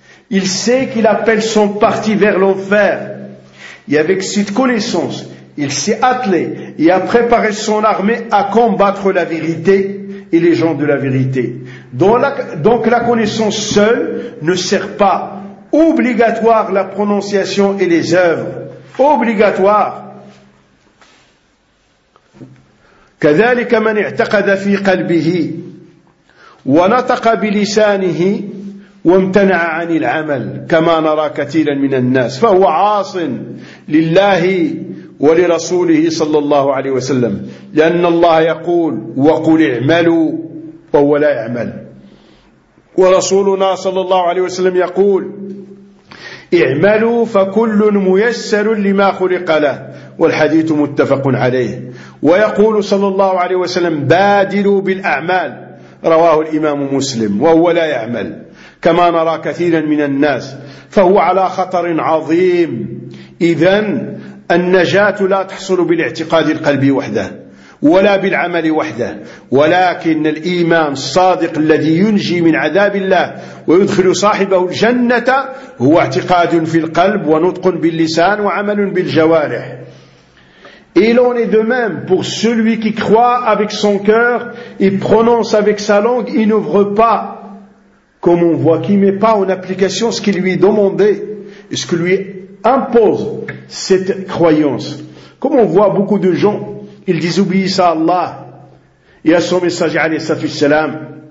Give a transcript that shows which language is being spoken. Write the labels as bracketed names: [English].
[French] Il sait qu'il appelle son parti vers l'enfer. Et avec cette connaissance, il s'est attelé et a préparé son armée à combattre la vérité et les gens de la vérité. Donc la connaissance seule ne sert pas. Obligatoire la prononciation et les œuvres. Obligatoire. [Arabic] كذلك من اعتقد في قلبه ونطق بلسانه وامتنع عن العمل كما نرى كثيرا من الناس فهو عاص لله ولرسوله صلى الله عليه وسلم لأن الله يقول وقل اعملوا وهو لا يعمل ورسولنا صلى الله عليه وسلم يقول اعملوا فكل ميسر لما خلق له والحديث متفق عليه ويقول صلى الله عليه وسلم بادلوا بالأعمال رواه الإمام مسلم وهو لا يعمل كما نرى كثيرا من الناس فهو على خطر عظيم إذن النجاة لا تحصل بالاعتقاد القلبي وحده ولا بالعمل وحده ولكن الإيمان الصادق الذي ينجي من عذاب الله ويدخل صاحبه الجنة هو اعتقاد في القلب ونطق باللسان وعمل بالجوارح. [French] Il en est de même pour celui qui croit avec son cœur et prononce avec sa langue, il n'ouvre pas, comme on voit, qu'il ne met pas en application ce qui lui est demandé, ce que lui impose cette croyance. Comme on voit beaucoup de gens, ils désobéissent à Allah et à son messager, alayhi salatu wassalam.